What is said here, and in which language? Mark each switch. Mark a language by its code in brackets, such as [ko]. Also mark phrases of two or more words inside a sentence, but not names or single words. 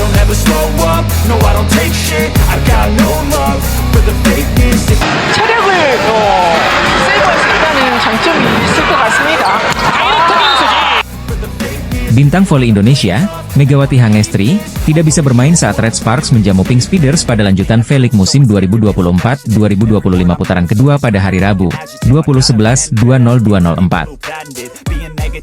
[en] never slow up, no I don't take shit, I got no love for the fakeness. [ko] 체력을 세이브할 수 있다는 장점이 있을 것 같습니다. [id] Bintang voli Indonesia, Megawati Hangestri, tidak bisa bermain saat Red Sparks menjamu Pink Speeders pada lanjutan V-League musim 2024-2025 putaran kedua pada hari Rabu, 20.11.2004.